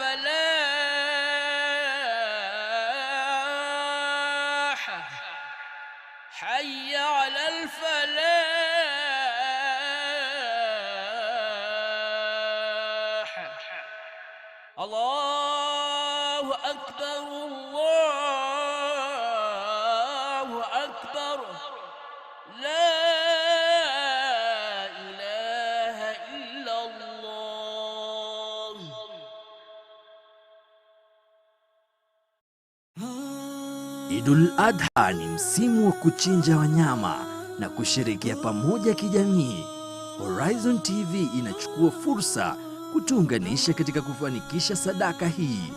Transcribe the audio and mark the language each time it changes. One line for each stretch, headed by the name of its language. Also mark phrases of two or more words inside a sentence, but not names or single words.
Arabic: الفلاح حي على الفلاح الله أكبر الله أكبر لا إله إلا الله
Swahili: Eid-ul-Adha ni msimu wa kuchinja wanyama na kusherehekea pamoja kijamii. Horizon TV inachukua fursa kutuunganisha katika kufanikisha sadaka hii.